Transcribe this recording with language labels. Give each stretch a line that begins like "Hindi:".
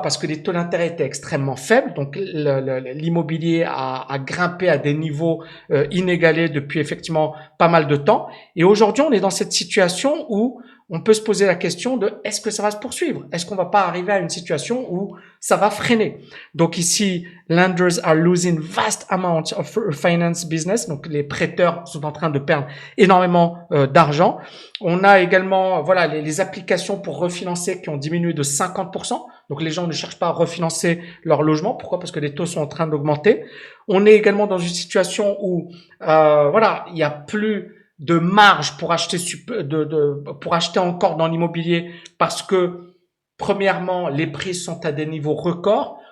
French: Parce que les taux d'intérêt étaient extrêmement faibles, donc l'immobilier a grimpé à des niveaux inégalés depuis effectivement pas mal de temps. Et aujourd'hui, on est dans cette situation où on peut se poser la question de est-ce que ça va se poursuivre? Est-ce qu'on va pas arriver à une situation où ça va freiner? Donc ici,
English: lenders are losing vast amounts of finance business.
French: Donc les prêteurs sont en train de perdre énormément d'argent. On a également voilà les applications pour refinancer qui ont diminué de 50%. Donc les gens ne cherchent pas à refinancer leur logement. Pourquoi? Parce que les taux sont en train d'augmenter. On est également dans une situation où voilà, il y a plus de marge pour acheter pour acheter encore dans l'immobilier parce que premièrement, les prix sont à des niveaux records.